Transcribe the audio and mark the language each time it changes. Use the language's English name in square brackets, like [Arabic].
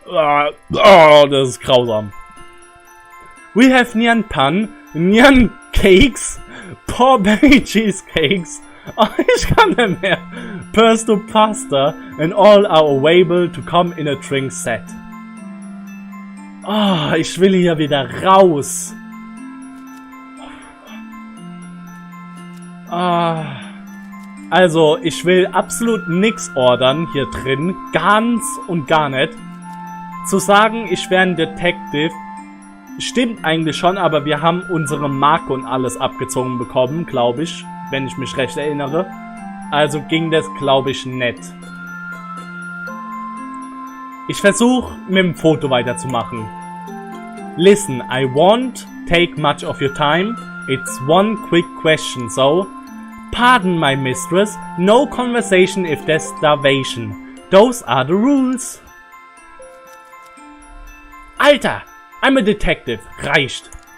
[German] Oh, das ist grausam. [English] We have Nyan Pan, Nyan Cakes, Porberry Cheesecakes. [German] Oh, ich kann nicht mehr. [English] Pesto Pasta and all are available to come in a drink set. [German] Oh, ich will hier wieder raus. Also, ich will absolut nichts ordern hier drin. Ganz und gar nicht. Zu sagen, ich wäre ein Detective, stimmt eigentlich schon, aber wir haben unsere Marke und alles abgezogen bekommen, glaube ich. Wenn ich mich recht erinnere. Also ging das, glaube ich, nicht. Ich versuche, mit dem Foto weiterzumachen. [English] Listen, I won't take much of your time. It's one quick question, so... Pardon, my mistress. No conversation if there's starvation. Those are the rules. [German] Alter! [English] I'm a detective. [German] Reicht.